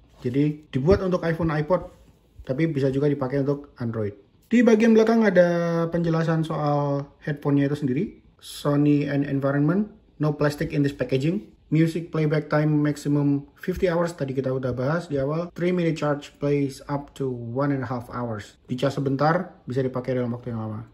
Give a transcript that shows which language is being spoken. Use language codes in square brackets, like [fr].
[id] Jadi dibuat untuk iPhone, iPod. Tapi bisa juga dipakai untuk Android. Di bagian belakang ada penjelasan soal headphone-nya itu sendiri. [en] Sony and environment, no plastic in this packaging. Music playback time maximum 50 hours, [id] tadi kita udah bahas di awal. [en] 3-minute charge plays up to 1.5 hours. [id] Dicas sebentar, bisa dipakai dalam waktu yang lama.